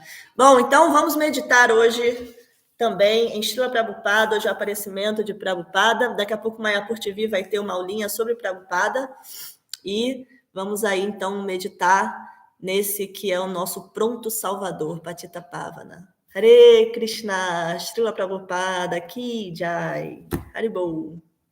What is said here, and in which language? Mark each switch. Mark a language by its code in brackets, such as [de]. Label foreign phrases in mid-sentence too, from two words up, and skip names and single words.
[pt] Bom, então vamos meditar hoje também em Srila Prabhupada, hoje é o aparecimento de Prabhupada. Daqui a pouco Mayapur TV vai ter uma aulinha sobre Prabhupada e vamos aí então meditar nesse que é o nosso pronto salvador, [sa] Patita Pavana. Hare Krishna, Srila Prabhupada, Ki Jai, Haribol.